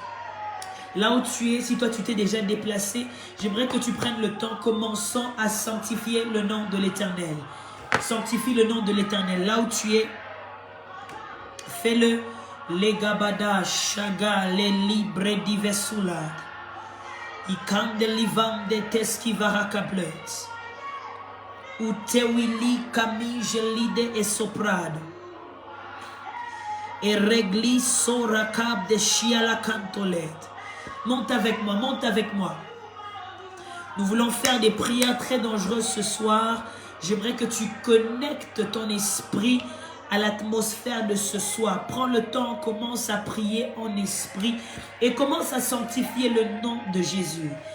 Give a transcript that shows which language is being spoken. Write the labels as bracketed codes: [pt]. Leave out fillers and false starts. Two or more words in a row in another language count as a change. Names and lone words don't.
[fr] Là où tu es, si toi tu t'es déjà déplacé, j'aimerais que tu prennes le temps, commençant à sanctifier le nom de l'Éternel. Sanctifie le nom de l'Éternel. Là où tu es, fais-le. Les gabada, shaga, les libre divesula. Ikande livande teski varakablet. Utewili kami gelide et soprado. Et regli sorakab de chiala cantolet. Monte avec moi, monte avec moi. Nous voulons faire des prières très dangereuses ce soir. J'aimerais que tu connectes ton esprit à l'atmosphère de ce soir. Prends le temps, commence à prier en esprit et commence à sanctifier le nom de Jésus.